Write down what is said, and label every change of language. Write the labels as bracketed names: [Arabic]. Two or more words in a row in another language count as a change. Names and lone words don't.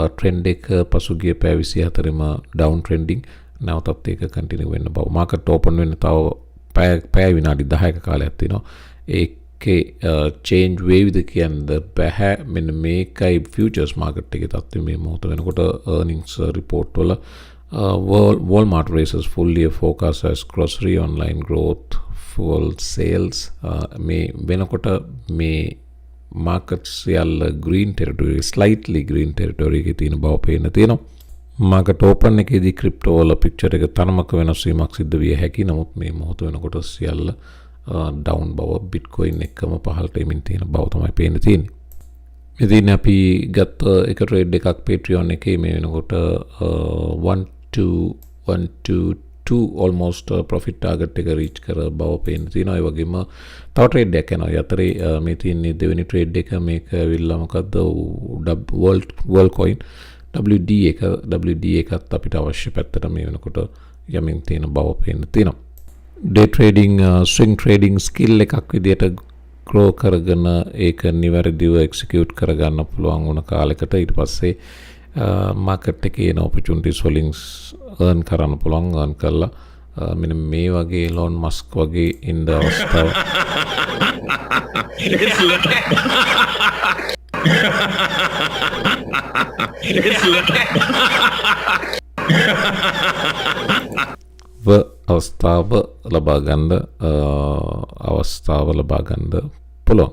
[Sinhala] trend එක පසුගිය පැය 24ෙම [English] down trending. [Sinhala] නැවතත් ඒක continue වෙන්න බව. [English] market open [Sinhala] වෙන්න තව පැය විනාඩි 10ක කාලයක් තියෙනවා. ඒකේ change වේවිද කියන්න බෑ. මෙන්න මේකයි [English] futures market [Sinhala] එකේ තත්ත්වය මේ මොහොත වෙනකොට [English] earnings report [Sinhala] වල [English] Walmart raises full year forecast as grocery online growth fuel sales [Sinhala] මේ වෙනකොට මේ markets සියල්ල [English] green territory slightly green territory [Sinhala] එකේ තියෙන බව පේන්න තියෙනවා. [English] market open [Sinhala] එකේදී crypto වල picture එක තරමක වෙනස් වීමක් සිද්ධ විය හැකි. නමුත් මේ මොහොත වෙනකොට සියල්ල down බව bitcoin එකම පහළට එමින් තියෙන බව තමයි පේන්න තියෙන්නේ. ඉතින් අපි ගත්ත එක trade එකක් Patreon එකේ මේ වෙනකොට 1.2 almost [English] profit target [Sinhala] එක reach කර බව පේන්න තියෙනවා. ඒ වගේම තව trade එකක් යනවා. යතරේ මේ තියෙන්නේ දෙවෙනි trade එක මේක ඇවිල්ලා මොකද්ද world coin WD එකත් අපිට අවශ්‍ය පැත්තට මේ වෙනකොට යමින් තියෙන බව පේන්න තියෙනවා. [English] day trading swing trading skill [Sinhala] එකක් විදියට grow කරගෙන ඒක නිවැරදිව execute කරගන්න පුළුවන් වුණ කාලයකට ඊට පස්සේ market එකේ එන opportunities වලින් earn කරන්න පුළුවන්. earn කරලා මෙන්න මේ වගේ Elon Musk වගේ ඉන්න අවස්ථාව අවස්ථාව ලබා ගන්න පුළුවන්.